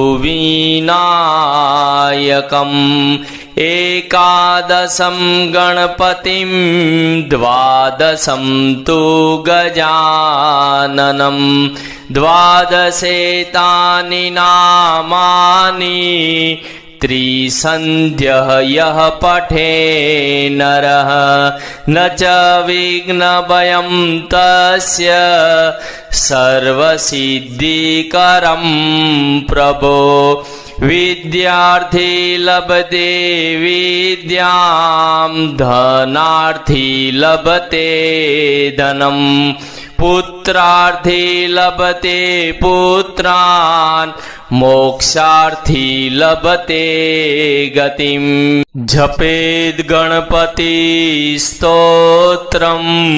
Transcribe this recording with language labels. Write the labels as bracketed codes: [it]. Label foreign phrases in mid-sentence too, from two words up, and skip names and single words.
[sa] વિનાયકં એકાદશં ગણપતિં દ્વાદશં તુ ગજાનનં દ્વાદશેતાનિ નામાની त्रिसन्ध्यः यः पठे नरः न च विघ्नभयं तस्य सर्वसिद्धिकरं प्रभो विद्यार्थी लभते विद्यां धनार्थी लभते धनं पुत्रार्थी लभते पुत्रान् मोक्षार्थी लभते गतिम् जपेद् गणपति स्तोत्रम्